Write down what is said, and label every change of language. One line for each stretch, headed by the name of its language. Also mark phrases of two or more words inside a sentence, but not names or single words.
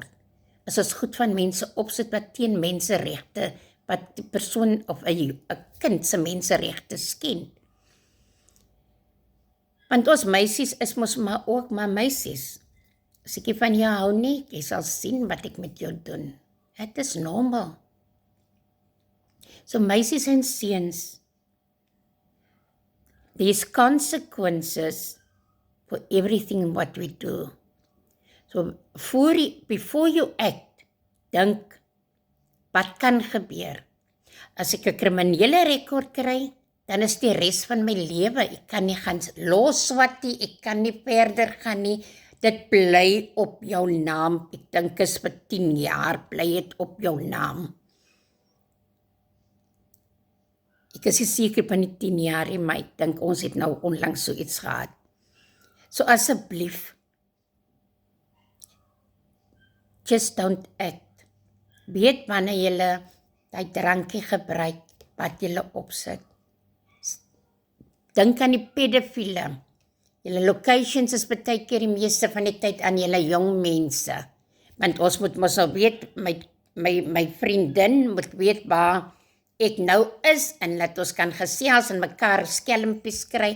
Afrikaans: As ons goed van mense opsit wat teen menseregte, wat die persoon of 'n kind se menseregte skend. Want ons meisies is mos maar ook maar meisies. As ek van jou hou nie, jy sal sien wat ek met jou doen. Dit is normal. So meisies en seuns,
English: there's consequences for everything what we do. So before you act,
Afrikaans: dink, wat kan gebeur? As ek 'n kriminele rekord kry, dan is die res van my lewe, ek kan nie gaan loswat nie, ek kan nie verder gaan nie, dit bly op jou naam, ek dink is vir 10 jaar, bly het op jou naam. Ek is nie seker van die 10 jaar, maar ek dink ons het nou onlangs so iets gehad. So asseblief,
English: just don't act.
Afrikaans: Weet wanneer jy die drankie gebruik, wat jy opsit. Dink aan die pedofiele. Julle locations is baie keer die meeste van die tyd aan julle jong mense. Want ons moet mos al weet, my vriendin moet weet waar ek nou is, en dat ons kan gesels en mekaar skelmpies kry.